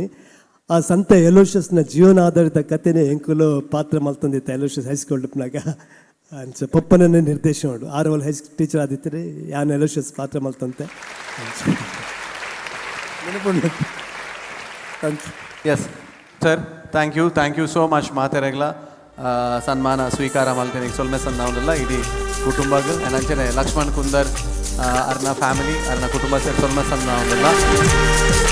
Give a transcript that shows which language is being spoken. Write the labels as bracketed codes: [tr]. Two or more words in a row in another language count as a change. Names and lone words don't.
[tcy] ಆ ಸಂತ ಎಲೋಷಿಯಸ್ನ ಜೀವನಾಧಾರಿತ ಕಥೆನೇ ಎಂಕುಲು ಪಾತ್ರ ಮಲ್ತೊಂದಿತ್ತ ಎಲೋಷಿಯಸ್ ಹೈಸ್ಕೂಲ್ ಡಿಪ್ನಾಗ ಅಂಚ ಪಪ್ಪನನ್ನೇ ನಿರ್ದೇಶನ ಮಾಡು 6 ವರ್ಷ ಟೀಚರ್ ಆದಿತ್ತರೆ ಯಾನ್ ಎಲೋಷಿಯಸ್ ಪಾತ್ರ ಮಲ್ತಂತೆ. [en] yes sir, thank you so much [tcy] ಮಾತೆರೆಗ್ಲ ಸನ್ಮಾನ ಸ್ವೀಕಾರ ಮಲ್ತೇನೆ ಸೊಲ್ಮೆ ಸನ್ನವಲ್ಲ ಇಡೀ ಕುಟುಂಬಗೆ ಅಂಚನೆ ಲಕ್ಷ್ಮಣ್ ಕುಂದರ್ ಅರ್ನ ಫ್ಯಾಮಿಲಿ ಅರ್ನ ಕುಟುಂಬ ಸೇರಿ ಸೊಲ್ಮೆ ಸನ್ನವಲ್ಲ